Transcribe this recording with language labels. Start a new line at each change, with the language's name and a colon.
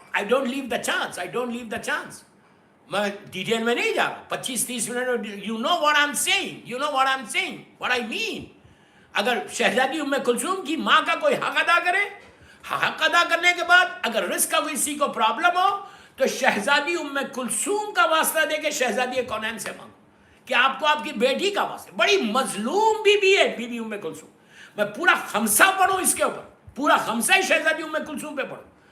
English: I don't leave the chance, I don't leave the chance.
Urdu: میں detail میں نہیں جا رہا, 25-30 minute.
English: you know what I'm saying, you know what I'm saying, what I mean.
Urdu: اگر شہزادی ام کلثوم کی ماں کا کوئی حق ادا کرے, حق ادا کرنے کے بعد اگر رزق کا کسی کو پرابلم ہو تو شہزادی ام کلثوم کا واسطہ دے کے شہزادی کونین سے مانگو کہ آپ کو آپ کی بیٹی کا واسطہ. بڑی مظلوم بی بی ہے بی بی ام کلثوم. میں پورا خمسہ پڑھوں اس کے اوپر, پورا خمسہ ہی شہزادی ام کلثوم پہ پڑھوں.